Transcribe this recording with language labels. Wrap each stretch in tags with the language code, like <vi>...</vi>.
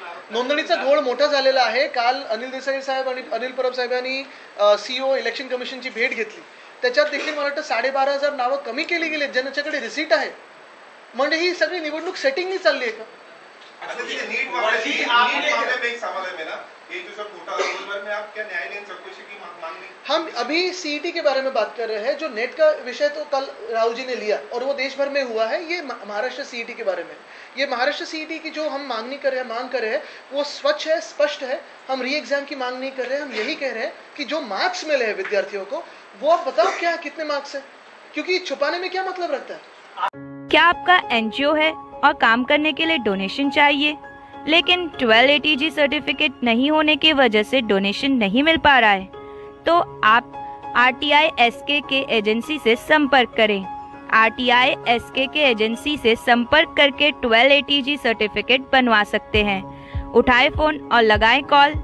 <mr>नोंदणीचा घोळ मोठा झालेला आहे. काल अनिल देसाई साहेब आणि अनिल परब साहेबांनी CEO इलेक्शन कमिशनची भेट घेतली. त्याच्यात देखील मला वाटतं 12,500 नावं कमी केली गेली ज्यांच्याकडे रिसीट आहे. म्हणजे ही सगळी निवडणूक सेटिंगनी चालली आहे का?</mr> <hi>अच्छा, नीट मामले में एक सवाल है मेरा, ये जो सब घोटाला उस बारे में आप क्या न्यायालयीन चौकसी की मांग नहीं? हम अभी CET के बारे में बात कर रहे हैं. जो नेट का विषय तो कल राहुल जी ने लिया और वो देश भर में हुआ है. ये महाराष्ट्र CET के बारे में, ये महाराष्ट्र CET की जो हम मांग कर रहे हैं वो स्वच्छ है, स्पष्ट है. हम री एग्जाम की मांग नहीं कर रहे हैं. हम यही कह रहे हैं कि जो मार्क्स मिले हैं विद्यार्थियों को वो आप बताओ क्या कितने मार्क्स है, क्योंकि छुपाने में क्या मतलब रहता है. क्या आपका NGO है और काम करने के लिए डोनेशन चाहिए, लेकिन 12 ATG सर्टिफिकेट नहीं होने की वजह से डोनेशन नहीं मिल पा रहा है, तो आप RTI SK के एजेंसी से संपर्क करें. RTI SK के एजेंसी से संपर्क करके 12 ATG सर्टिफिकेट बनवा सकते हैं. उठाए फ़ोन और लगाएं कॉल</hi>